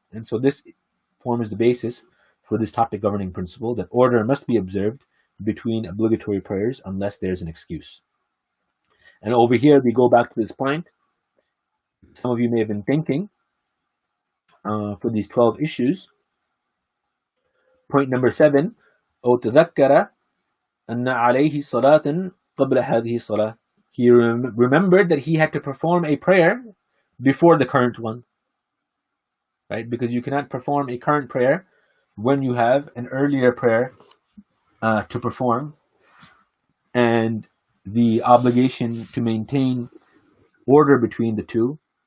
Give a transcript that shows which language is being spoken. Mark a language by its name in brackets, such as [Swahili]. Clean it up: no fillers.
[English] And so this forms the basis for this topic governing principle, that order must be observed between obligatory prayers unless there's an excuse. And over here, we go back to this point. Some of you may have been thinking for these 12 issues. Point number 7, [Arabic] أو تذكر أن عليه صلاة قبل هذه الصلاة. [English] He remembered that he had to perform a prayer before the current one. Right? Because you cannot perform a current prayer when you have an earlier prayer to perform, and the obligation to maintain order between the two